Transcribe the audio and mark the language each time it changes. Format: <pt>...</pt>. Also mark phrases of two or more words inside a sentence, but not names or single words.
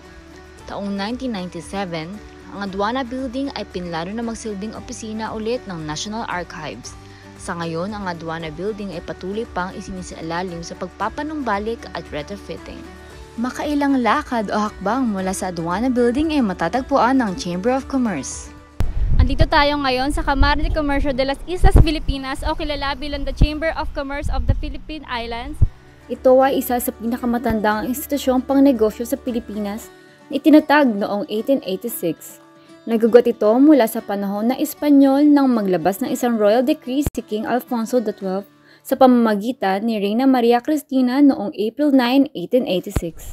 <tl>Taong 1997, ang Aduana Building ay pinlano na magsilbing opisina ulit ng National Archives. Sa ngayon, ang Aduana Building ay patuloy pang isinisilalim sa pagpapanumbalik at retrofitting. Makailang lakad o hakbang mula sa Aduana Building ay matatagpuan ng Chamber of Commerce. Andito tayo ngayon sa Kamara de Comercio de las Islas Filipinas o kilala bilang the Chamber of Commerce of the Philippine Islands. Ito ay isa sa pinakamatandang institusyong pangnegosyo sa Pilipinas na itinatag noong 1886. Nagugot ito mula sa panahon ng Espanyol nang maglabas ng isang</tl> <en>royal decree</en> <tl>si King Alfonso XII sa pamamagitan ni Reyna Maria Cristina noong April 9, 1886.</tl>